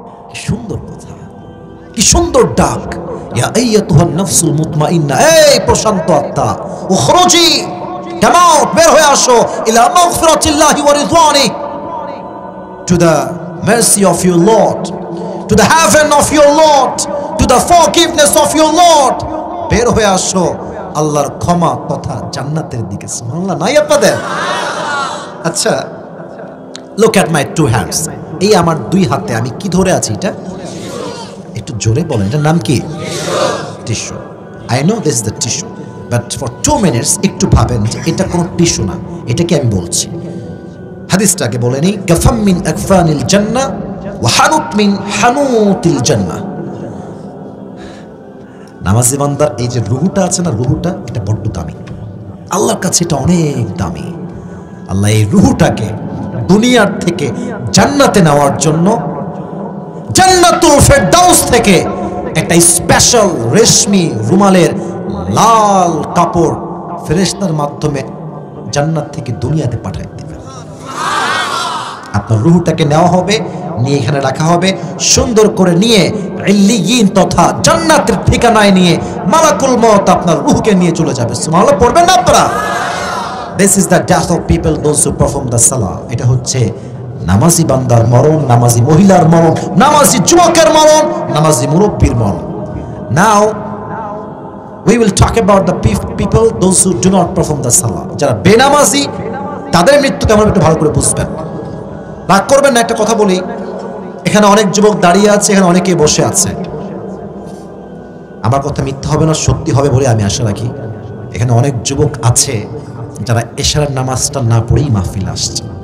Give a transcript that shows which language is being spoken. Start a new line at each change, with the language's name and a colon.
Bangla: কি সুন্দর কথা, কি সুন্দর ডাক।
Arabic: ইয়া আইয়াতুহান নাফসুল মুতমাইন্নাহ,
Bangla: এই প্রশান্ত আত্মা,
English: উখরুজি, come out,
Bangla: বের হয়ে আসো,
Arabic: ইলা মাগফিরাতিল্লাহি ওয়া রিজওয়ানিহি,
English: To the mercy of your Lord, to the heaven of your Lord, to the forgiveness of your Lord.
Bangla: বের হয়ে আসো আল্লাহর ক্ষমা তথা জান্নাতের দিকে। সুবহানাল্লাহ নাই আপনাদের?
English: আচ্ছা, look at my two hands.
Bangla: এই আমার দুই হাতে আমি কি ধরে আছি? এটা একটু জোরে বলেন, এটার নাম কি? Tissue.
English: I know this is the tissue, but for 2 minutes
Bangla: একটু ভাবেন যে এটা কোনো টিস্যু না, এটা কি আমি বলছি? হাদিসটাকে বলে নেই,
Arabic: গাফাম মিন আকফানিল জান্নাহ ওয়া হানুত মিন হানুতিল জান্নাহ।
Bangla: নামাজি বান্দার এই যে রুহুটা আছে না, রুহুটা এটা বড্ড দামি, আল্লাহর কাছে এটা অনেক দামি। আল্লাহ এই রুহুটাকে দুনিয়ার থেকে জান্নাতে নেওয়ার জন্য জান্নাতুল ফেরদাউস থেকে একটা স্পেশাল রেশমি রুমালের লাল কাপড় ফেরেশতার মাধ্যমে জান্নাত থেকে দুনিয়াতে পাঠায় দিবেন। আপনার রুহটাকে নেওয়া হবে, নিয়ে এখানে রাখা হবে, সুন্দর করে নিয়ে ইল্লিয়িন তথা জান্নাতের ঠিকানায় নিয়ে মালাকুল মউত আপনার রুহকে নিয়ে চলে যাবে। সুবহানাল্লাহ পড়বেন না আপনারা?
English: This is the death of people those who perform the salah.
Bangla: এটা হচ্ছে নামাজি বান্দার মরণ, নামাজি মহিলার মরণ, নামাজি যুবকের মরণ, নামাজি মুরব্বির মরণ।
English: Now we will talk about the people those who do not perform the salah.
Bangla: যারা বেনামাজি, তাদের মৃত্যু কেমন একটু ভালো করে বুঝবেন। রাগ করবেন না, একটা কথা বলি, এখানে অনেক যুবক দাঁড়িয়ে আছে, এখানে অনেকে বসে আছে। আমার কথা মিথ্যা হবে না, সত্যি হবে বলে আমি আশা রাখি। এখানে অনেক যুবক আছে যারা এশারের নামাজটা না পড়েই মাহফিল আসছে।